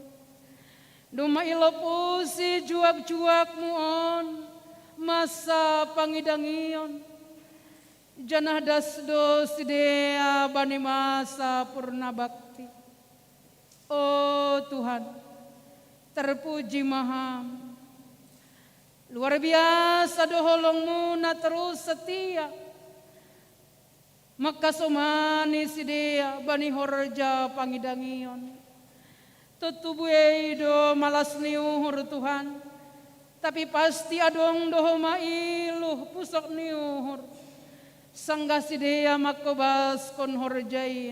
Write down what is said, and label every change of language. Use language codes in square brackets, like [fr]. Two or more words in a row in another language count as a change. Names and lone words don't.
[bts] Duma ilopusi juak-juakmu on, masa pangidangion. Janah dasdo sidea bani masa purna bakti. Oh Tuhan, terpuji maham. [id] Luar biasa [bts] doholongmu na [id] terus setia. [bts] Maka somani sidea bani horja pangidangion. Tutubuei do malas niuhur Tuhan. Tapi pasti adong doho mailuh pusok niuhur. Sangga sidea makobas kon horjain.